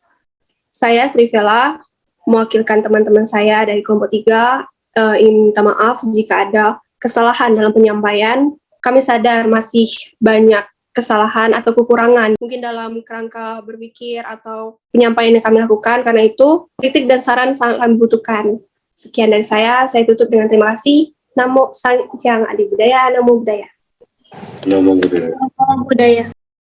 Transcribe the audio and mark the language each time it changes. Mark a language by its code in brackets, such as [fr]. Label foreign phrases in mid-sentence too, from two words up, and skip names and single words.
[id] Saya Sri Vela, mewakilkan teman-teman saya dari kelompok 3, ingin minta maaf jika ada kesalahan dalam penyampaian. Kami sadar masih banyak kesalahan atau kekurangan mungkin dalam kerangka berpikir atau penyampaian yang kami lakukan. Karena itu kritik dan saran sangat kami butuhkan. Sekian dari saya tutup dengan terima kasih. [sa] Namo Sang Hyang Adi Budaya, Namo Budaya. Namo Budaya. Budaya.